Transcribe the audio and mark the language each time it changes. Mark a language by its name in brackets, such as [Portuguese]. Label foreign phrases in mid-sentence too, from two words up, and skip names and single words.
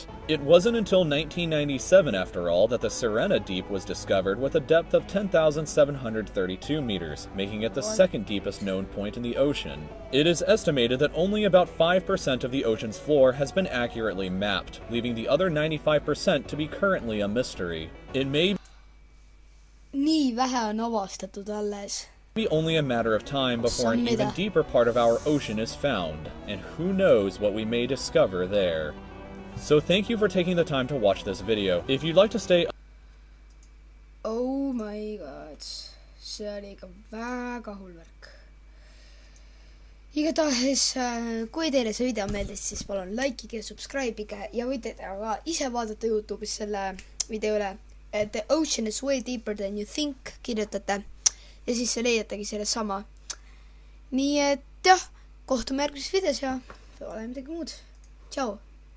[English] It wasn't until 1997, after all, that the Sirena Deep was discovered with a depth of 10,732 meters, making it the second deepest known point in the ocean. It is estimated that only about 5% of the ocean's floor has been accurately mapped, leaving the other 95% to be currently a mystery. It may [Estonian] Nii vähe on avastatud alles. [English] be only a matter of time before an even deeper part of our ocean is found, and who knows what we may discover there. So thank you for taking the time to watch this video. If you'd like to stay... Oh my god, [Estonian] see oli ikka väga hull värk. Igatahes, kui teile see video meeldis, siis palun likeige ja subscribe'ige ja võite ka ise vaadata YouTube'is selle video üle. [English] The ocean is way deeper than you think, [Estonian] kirjutate. Ja siis leiatagi selle sama. Nii et jah, kohtume järgmises videos ja pole midagi muud. Tšau!